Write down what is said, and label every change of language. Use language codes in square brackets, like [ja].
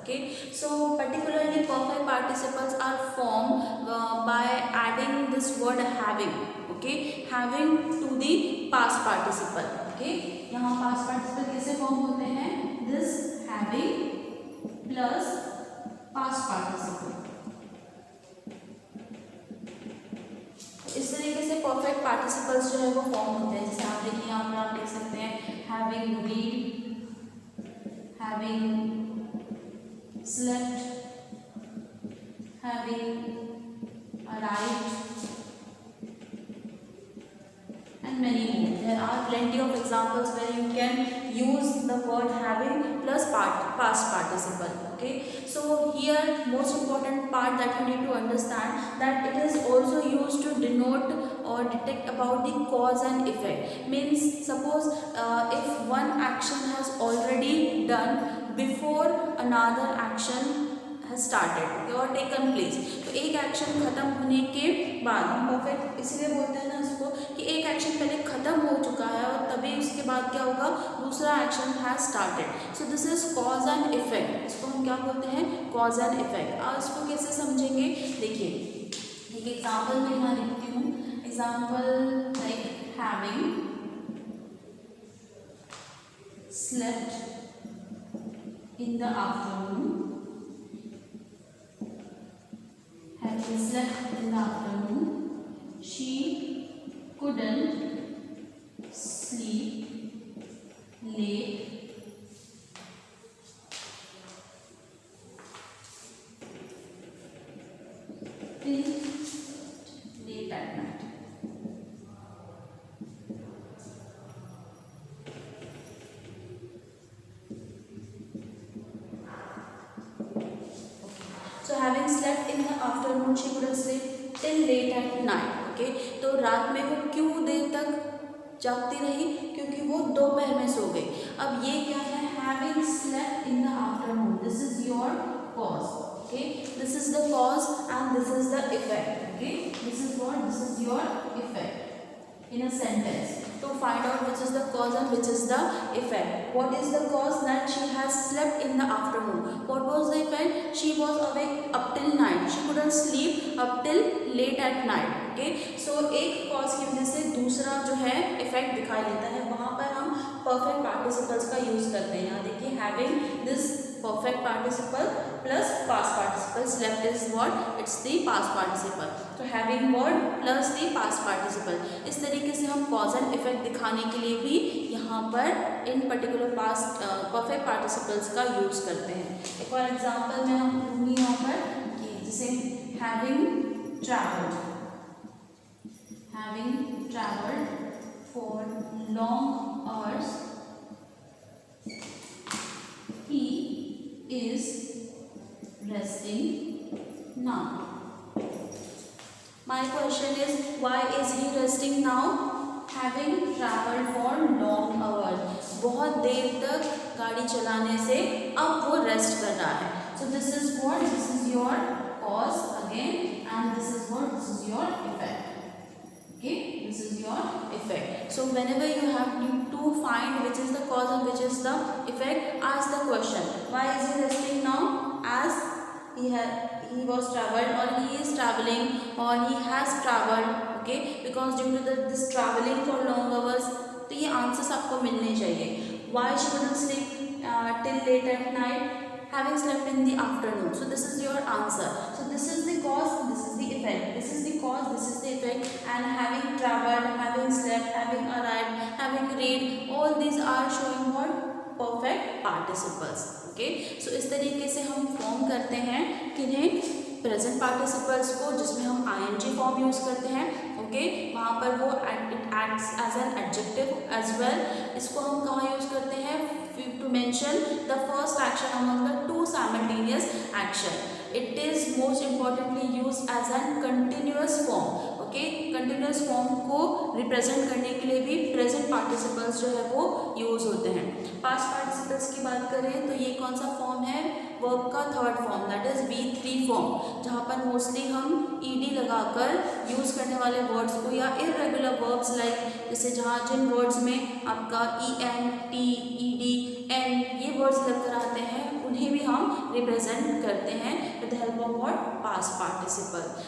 [en] Okay, so particularly perfect participles are formed by adding this word having. Okay, having to the past participle. Okay, [hi] यहाँ past participle कैसे form होते हैं, [en] this having plus past participle. [hi] इस तरीके से perfect participles जो है वो फॉर्म होते हैं. जैसे आप देखिए यहाँ पर आप देख सकते हैं [en] Having read, having slept, having arrived, and many more. There are plenty of examples where you can use the word having plus past participle. Okay, so here most important part that you need to understand, that it is also used to denote or detect about the cause and effect. Means suppose if one action has already done before another action has started or taken place. [hi] तो एक action खत्म होने के बाद हम perfect इसलिए बोलते हैं ना इसको कि एक एक्शन पहले खत्म हो चुका है और तभी उसके बाद क्या होगा, दूसरा action [en] Has started. So this is cause and effect. [hi] इसको हम क्या बोलते हैं, [en] Cause and effect. [hi] आप इसको कैसे समझेंगे, देखिए एक एग्जाम्पल मैं यहाँ लिखती हूँ. [en] Example like having slept in the afternoon, having slept in the afternoon, she couldn't sleep late till late at night. So having slept in the afternoon, she couldn't sleep till late at night. [hi] Okay, तो रात में वो क्यों देर तक जागती रही, क्योंकि वो दोपहर में सो गई. अब ये क्या है, [en] having slept in the afternoon, this is your cause. Okay, this is the cause and this is the effect. Okay, this is what, this is your effect in a sentence. To find out which is the cause and which is the effect. What is the cause? That she has slept in the afternoon. What was the effect? She was awake up till night. She couldn't sleep up till late at night. [hi] Okay, so एक cause की वजह से दूसरा जो है effect दिखाई देता है. वहाँ पर हम perfect participles का use करते हैं. यहाँ देखिए [en] having this perfect participle plus past participle. Slept is what? It's the past participle. तो having word plus the past participle. [hi] इस तरीके से हम cause and effect दिखाने के लिए भी यहाँ पर इन particular past perfect participles का use करते हैं. एक और example मैं दूँगी यहाँ पर कि जैसे having traveled. [en] Having traveled for long hours, he is resting now. My question is, why is he resting now? Having traveled for long hours, [hi] बहुत देर तक गाड़ी चलाने से अब वो रेस्ट कर रहा है. [en] So this is what, this is your cause again, and this is what, this is your effect. Okay, this is your effect. So whenever you have to find which is the cause and which is the effect, ask the question, why is he resting now? As he was traveled, or he is traveling, or he has traveled. Okay, because due to this traveling for long hours, [hi] तो ये answers आपको मिलने चाहिए. [en] Why she couldn't sleep till late at night? Having slept in the afternoon. So this is your answer. So this is the cause, this is the effect. This is the cause, this is the effect. And having traveled, having slept, having arrived, having read, all these are showing what? Perfect participles. Okay. [hi] So इस तरीके से हम form करते हैं किन्हें? Present participles को, जिसमें हम ing फॉर्म यूज करते हैं. [en] okay, [hi] वहाँ पर वो [en] It acts as an adjective as well. [hi] इसको हम कहाँ यूज करते हैं? [en] To mention the first action among the two simultaneous action. It is most importantly used as a continuous form. [hi] Okay, continuous form को represent करने के लिए भी प्रेजेंट पार्टिसिपल्स जो है वो यूज होते हैं. पास्ट पार्टिसिपल्स की बात करें तो ये कौन सा फॉर्म है? वर्ब का third form, [en] that is V3 form, [hi] जहाँ पर मोस्टली हम ed लगाकर यूज करने वाले वर्ड्स को, या इरेगुलर वर्ब्स लाइक जैसे जहाँ जिन वर्ड्स में आपका en, t, ed, n ये वर्ड्स लगकर आते हैं, उन्हें भी हम रिप्रेजेंट करते हैं [en] With the help of what? [hi] Past participle.